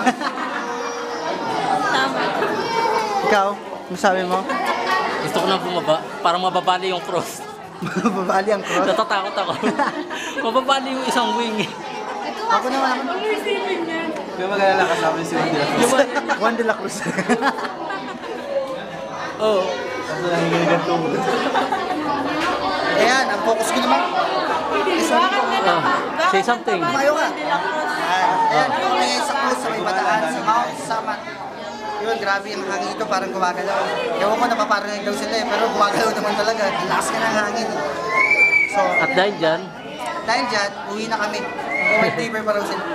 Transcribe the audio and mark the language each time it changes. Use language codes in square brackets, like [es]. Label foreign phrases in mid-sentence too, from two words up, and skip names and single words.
[tl] Tama. Ikaw, masabi mo? Gusto ko nang bumaba, parang mababali yung cross. Babali ang cross. Natatakot ako. Mababali yung isang wing. Ako naman, ako. Ang receiving yan. Kaya mag-alala kasama si Juan de la Cruz. Juan de la Cruz. Oo. Ako lang yung ganito. Ayan, ang focus ko naman. Bakit nila? [en] Say something. [tl] Tumayo ka. Ayan, yung ngayon sa cruise, sa may bataan, sa Mount Samat. Yun, grabe yung hangin ito, parang gumagalaw. Ewan ko, napaparinig daw sila eh, pero gumagalaw naman talaga. Ang lakas ka ng hangin. So, At dahil dyan, uwi na kami. [en] White paper [tl] pa raw sila.